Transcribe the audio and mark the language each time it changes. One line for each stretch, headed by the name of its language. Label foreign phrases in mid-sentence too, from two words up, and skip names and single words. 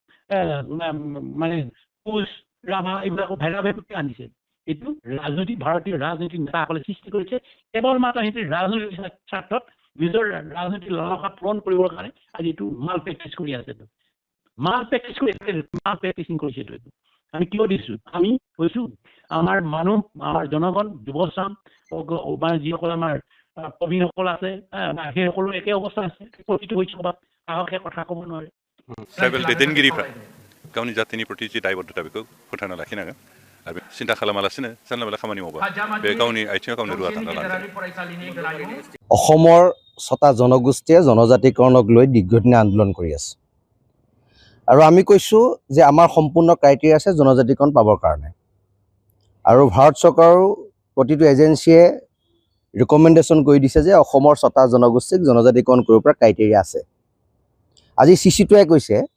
Assamese: মানে কোচ ৰাভা এইবিলাকো ভেদাভেদকে আনিছে এইটো ৰাজনৈতিক ভাৰতীয় ৰাজনৈতিক নেতাসকলে সৃষ্টি কৰিছে কেৱল মাত্ৰ সিহঁতে ৰাজনৈতিক স্বাৰ্থত নিজৰ ৰাজনৈতিক লালসা পূৰণ কৰিবৰ কাৰণে আজি এইটো
English: mal practice
Assamese: কৰি আছে
English: mal practice
Assamese: কৰি
English: mal practicing
Assamese: কৰিছে এইটো আমি কিয় দিছোঁ আমি কৈছোঁ আমাৰ মানুহ আমাৰ জনগণ যুৱচাম মানে যিসকল আমাৰ প্ৰবীণসকল আছে সেইসকলো একে অৱস্থা আছে প্ৰতিটো হৈছে ক'ৰবাত সাহসে কথা ক'ব নোৱাৰে
Bodo: ट्राइबेल दैदेनगिरिफ्रा गावनि जातिनि प्रति जि दायबद्धता बेखौ फोथांना लाखिनांगोन आरो सिन्था खालामालासिनो जानला मोनला खामानि मावबा बे गावनि आथिङाव गावनो रुवा थांना लानो
Assamese: অসমৰ 6টা জনগোষ্ঠীয়ে জনজাতিকৰণক লৈ দীৰ্ঘদিনীয়া আন্দোলন কৰি আছে আৰু আমি কৈছোঁ যে আমাৰ সম্পূৰ্ণ ক্ৰাইটেৰিয়া আছে জনজাতিকৰণ পাবৰ কাৰণে আৰু ভাৰত চৰকাৰৰ প্ৰতিটো এজেঞ্চিয়ে ৰিকমেণ্ডেশ্যন কৰি দিছে যে অসমৰ 6টা জনগোষ্ঠীক জনজাতিকৰণ কৰিব পৰা ক্ৰাইটেৰিয়া আছে আজি চিচিটোৱে কৈছে